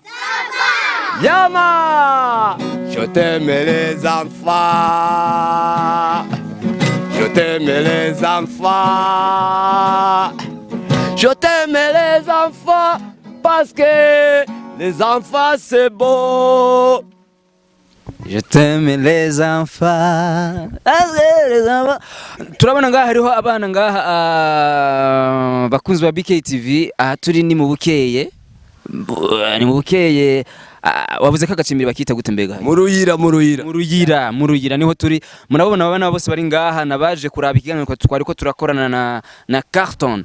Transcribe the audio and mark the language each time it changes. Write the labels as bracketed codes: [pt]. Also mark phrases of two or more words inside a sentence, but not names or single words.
[fr] Ça va. Yama. Je t'aime les enfants. Je t'aime les enfants. Je t'aime les enfants parce que les enfants c'est beau. Je t'aime les enfants. [rn] Turabona ngaha hariho abana ngaha bakunzi ba BKTV aha turi ni mu bukeye. Ni mu bukeye wavuze ko agacimbiri bakita gute mbega? Muruyira. Muruyira niho turi. Murabona abana bose bari ngaha nabaje kuraba ikiganiro twari ko turakorana na Carton.